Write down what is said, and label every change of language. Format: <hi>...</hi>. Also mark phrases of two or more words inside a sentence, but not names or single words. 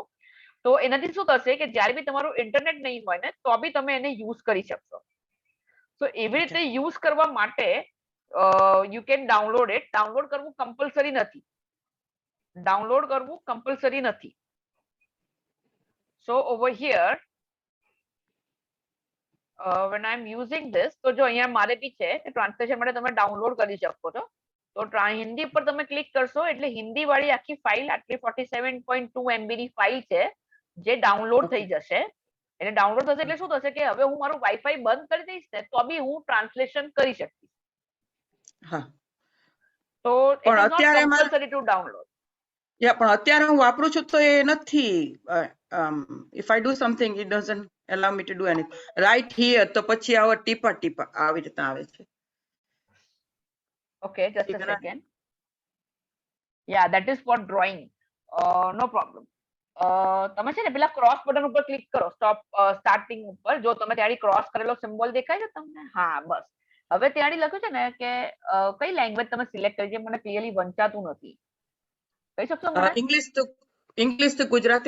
<gu>તો એનાથી શું થશે કે જ્યારે બી તમારું ઇન્ટરનેટ નહીં હોય ને તો બી તમે એને યુઝ કરી શકશો. તો એવી રીતે યુઝ કરવા માટે</gu> <en>you can download it.</en> <gu>ડાઉનલોડ કરવું કમ્પલસરી નથી.</gu> <en>so over here when I'm using this,</en> <gu>તો જો અહીંયા મારે બી છે કે ટ્રાન્સલેશન માટે તમે ડાઉનલોડ કરી શકો છો. તો હિન્દી પર તમે ક્લિક કરશો એટલે હિન્દી વાળી આખી ફાઇલ આટલી 47.2 MB ની ફાઇલ છે જે ડાઉનલોડ થઈ જશે. એટલે ડાઉનલોડ થશે એટલે શું થશે કે હવે હું મારું વાઈફાઈ બંધ કરી દઈશ ને તો બી હું ટ્રાન્સલેશન કરી શકીશ. હા.</gu> <en>તો it is not compulsory to download.</en> <gu>પણ અત્યારે હું વાપરું છું તો એ નથી.</gu> <en>if I do something it doesn't allow me to do anything. Right here</en> <gu>તો પછી આવા ટીપા આવી રીતના આવે છે.</gu> <en>Okay, just a second. Yeah, that is for drawing. No problem.</en> <gu>તમે છે ને પેલા</gu> <en>cross button</en> <gu>ઉપર ક્લિક કરો સ્ટાર્ટિંગ ઉપર. જો તમે ત્યાંથી ક્રોસ કરેલો સિમ્બોલ દેખાય છે તમને? હા, બસ. હવે ત્યાંથી લખ્યું છે ને કે કઈ લેંગ્વેજ તમે સિલેક્ટ કરી છે મને ક્લિયરલી વંચાતું નથી. કહી શકશો મને? ઇંગ્લિશ તો ગુજરાતી.</gu>